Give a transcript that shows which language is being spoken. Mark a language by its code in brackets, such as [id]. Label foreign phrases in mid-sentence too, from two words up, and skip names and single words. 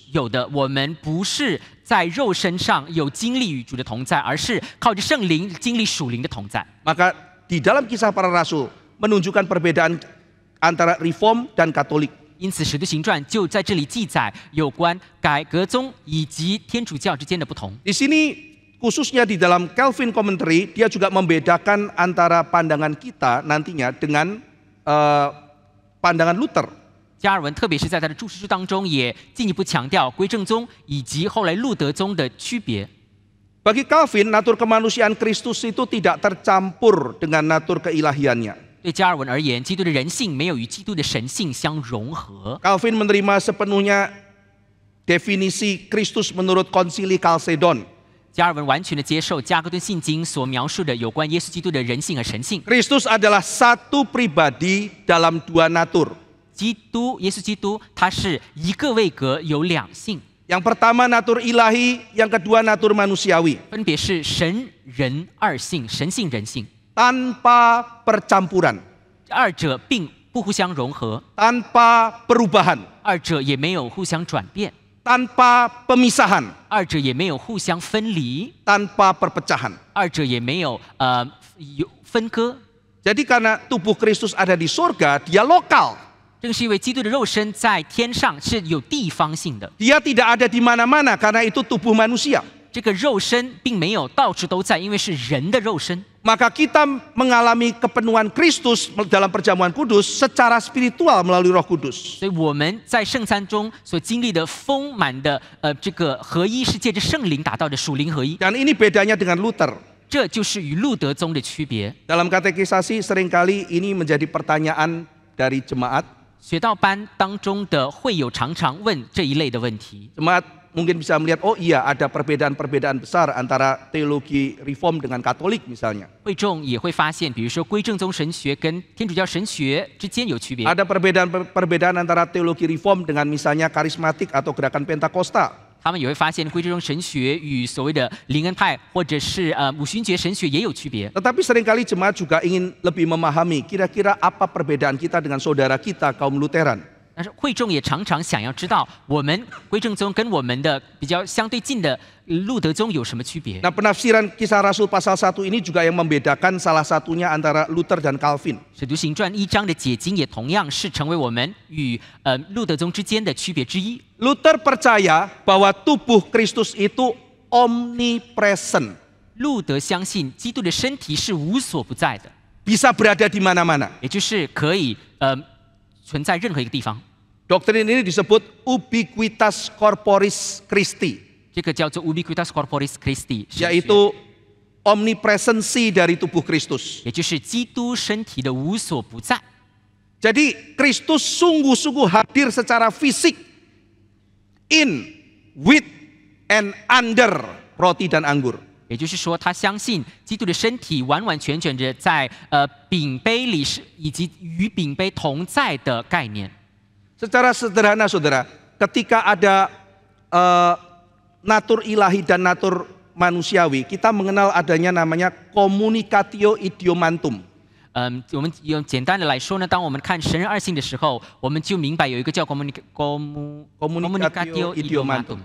[zh] 有的，我们不是在肉身上有经历与主的同在，而是靠着圣灵经历属灵的同在。 [id] Maka di dalam Kisah Para Rasul menunjukkan perbedaan antara Reform dan Katolik. [zh] 因此，《使徒行传》就在这里记载有关改革宗以及天主教之间的不同。 [id] Di sini khususnya di dalam Calvin Commentary, dia juga membedakan antara pandangan kita nantinya dengan pandangan Luther. [zh] 加尔文特别是在他的注释书当中，也进一步强调归正宗以及后来路德宗的区别。 [id] Bagi Calvin, natur kemanusiaan Kristus itu tidak tercampur dengan natur keilahiannya. [zh] 对加尔文而言，基督的人性没有与基督的神性相融合。 [id] Calvin menerima sepenuhnya definisi Kristus menurut Konsili Chalcedon. [zh] 加尔文完全的接受加格顿信经所描述的有关耶稣基督的人性和神性。 [id] Kristus adalah satu pribadi dalam dua natur. [zh] 耶稣基督，他是一个位格，有两性。 [id] Yang pertama natur ilahi, yang kedua natur manusiawi. [zh] 分别是神人二性，神性人性， [id] Tanpa percampuran, [zh] 二者并不互相融合， [id] tanpa perubahan, [zh] 二者也没有互相转变， [id] tanpa pemisahan, [zh] 二者也没有互相分离， [id] tanpa perpecahan. [zh] 二者也没有有分割。 [id] Jadi karena tubuh Kristus ada di surga, dia lokal. [zh] 正是因为基督的肉身在天上是有地方性的， [id] Dia tidak ada di mana-mana karena itu tubuh manusia. [zh] 这个肉身并没有到处都在，因为是人的肉身。 [id] Maka kita mengalami kepenuhan Kristus dalam perjamuan kudus secara spiritual melalui Roh Kudus. [zh] 所以我们在圣餐中所经历的丰满的这个合一，是借着圣灵达到的属灵合一。 [id] Dan ini bedanya dengan Luther. [zh] 这就是与路德宗的区别。 [id] Dalam katekisasi seringkali ini menjadi pertanyaan dari jemaat. [zh] 学道班当中的会友常常问这一类的问题。 [id] Jemaat mungkin bisa melihat, oh iya ada perbedaan-perbedaan besar antara teologi reform dengan Katolik misalnya. [zh] 会众也会发现，比如说归正宗神学跟天主教神学之间有区别。 [id] Ada perbedaan antara teologi reform dengan misalnya karismatik atau gerakan Pentakosta. [zh] 他们也会发现归正宗神学与所谓的灵恩派或者是五旬节神学也有区别。 [id] Tetapi seringkali jemaat juga ingin lebih memahami kira-kira apa perbedaan kita dengan saudara kita kaum Lutheran. [zh] 但是会众也常常想要知道，我们归正宗跟我们的比较相对近的路德宗有什么区别？ [id] Nah, penafsiran Kisah Rasul pasal 1 ini juga yang membedakan salah satunya antara Luther dan Calvin. [zh] 使徒行传1章的解经也同样是成为我们与路德宗之间的区别之一。 [id] Luther percaya bahwa tubuh Kristus itu omnipresent. [zh] 路德相信基督的身体是无所不在的， [id] Bisa berada di mana-mana. [zh] 也就是可以存在任何一个地方。 [id] Doktrin ini disebut [la] ubiquitas corporis Christi. [zh] 这个叫做 [la] ubiquitas corporis Christi， [id] yaitu omnipresensi dari tubuh Kristus. [zh] 也就是基督身体的无所不在。 [id] Jadi Kristus sungguh-sungguh hadir secara fisik [en] in, with, and under [id] roti dan anggur. [zh] 也就是说，他相信基督的身体完完全全的在饼杯里是以及与饼杯同在的概念。 [id] Secara sederhana, saudara, ketika ada natur ilahi dan natur manusiawi, kita mengenal adanya namanya [la] communicatio idiomantum. [zh] 我们用简单的来说呢，当我们看神人二性的时候，我们就明白有一个叫 [la] communicatio idiomantum。